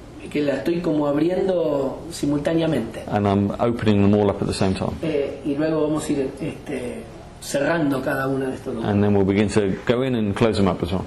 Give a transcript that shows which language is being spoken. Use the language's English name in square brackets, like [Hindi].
[Spanish] Que la estoy como abriendo simultáneamente. [English] And I'm opening them all up at the same time. [Spanish] Y luego vamos a ir cerrando cada una de estos lugares. [English] And then we'll begin to go in and close them up as well.